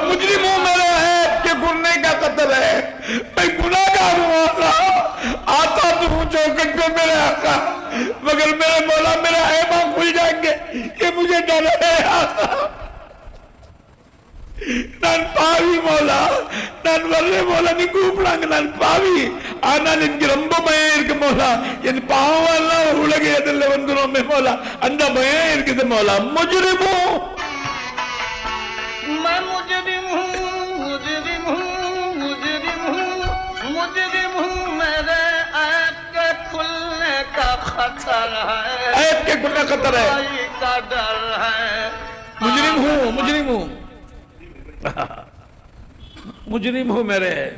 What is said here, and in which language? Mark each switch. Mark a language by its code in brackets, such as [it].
[hi] मुजरिम हूँ, मेरे ऐब के गुरने का कत्ल है, मैं गुनाहगार हूँ आका। आता तो हूँ चौखट पे मेरे आका, मगर मेरे मौला मेरा ऐब खुल जाएंगे, ये मुझे डर है आका। [ta] நான் பாவி மோலா, நான் வர்ற மோலா, நீ கூப்பிடாங்க, நான் பாவி. ஆனால் எனக்கு ரொம்ப பயம் இருக்கு மோலா, என் பாவம் எல்லாம் உலக எதிரில் வந்துடும் மோலா, அந்த பயம் இருக்குது மோலா. [hi] முஜ்ரிமு, मैं मुजरिम हूँ, मुजरिम हूँ, मुजरिम हूँ, मुजरिम हूँ, मेरे ऐब के खुलने का खतर है, ऐब के खुलने का खतर है, सफाई का डर है। मुजरिम हूँ, मुजरिम हूँ, मुजरिम हूँ मेरे,